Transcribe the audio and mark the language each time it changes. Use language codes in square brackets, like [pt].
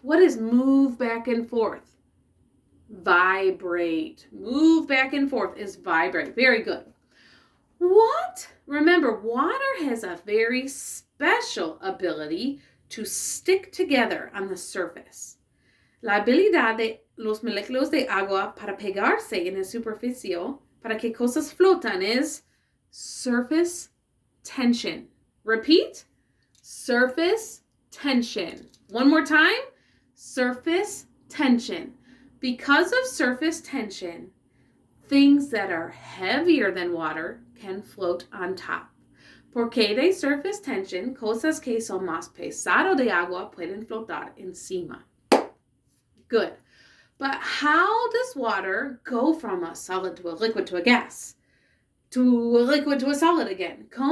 [en] What is move back and forth? Vibrate. Move back and forth is vibrate. Very good. Remember, water has a very special ability to stick together on the surface. [es] La habilidad de los moléculas de agua para pegarse en la superficie para que cosas flotan [en] is surface tension. Repeat. Surface tension. One more time. Surface tension. Because of surface tension, things that are heavier than water can float on top. [es] Porque de surface tension, cosas que son más pesado de agua pueden flotar encima. [en] Good. But how does water go from a solid to a liquid to a gas? To a liquid to a solid again?